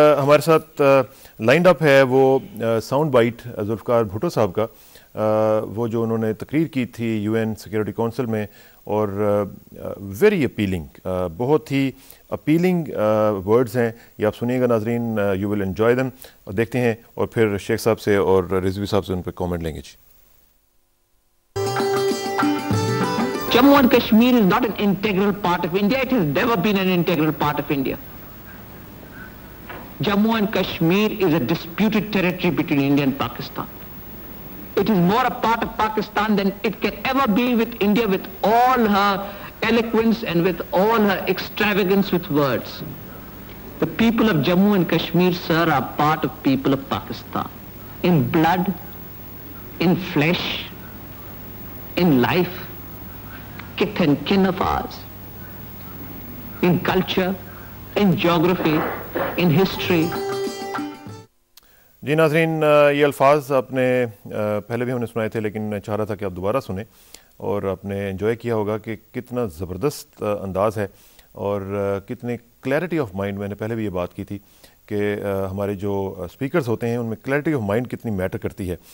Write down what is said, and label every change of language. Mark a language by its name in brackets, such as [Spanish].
[Urdu] ہمارے ساتھ lined up ہے وہ ساؤنڈ بائٹ ذوالفقار بھٹو صاحب کا، وہ جو انہوں نے تقریر کی تھی UN سیکورٹی کونسل میں، اور ویری اپیلنگ، بہت ہی اپیلنگ ورڈز ہیں. یہ آپ سنیے گا ناظرین، [English] You will enjoy them. [Urdu] اور دیکھتے ہیں اور پھر شیخ صاحب سے اور رضوی صاحب سے ان پہ کامنٹ لیں گے. جی [English] Jammu and Kashmir is not an integral part of India. It has never been an integral part of India. Jammu and Kashmir is a disputed territory between India and Pakistan. It is more a part of Pakistan than it can ever be with India, with all her eloquence and with all her extravagance with words. The people of Jammu and Kashmir, sir, are part of people of Pakistan. In blood, in flesh, in life, kith and kin of ours. In culture, in geography, in history. [Urdu] جی ناظرین، یہ الفاظ آپ نے پہلے بھی ہم نے سنائے تھے، لیکن میں چاہ رہا تھا کہ آپ دوبارہ سنیں، اور آپ نے انجوائے کیا ہوگا کہ کتنا زبردست انداز ہے اور کتنے کلیئرٹی آف مائنڈ. میں نے پہلے بھی یہ بات کی تھی کہ ہمارے جو اسپیکرز ہوتے ہیں ان میں کلیئرٹی آف مائنڈ کتنی میٹر کرتی ہے.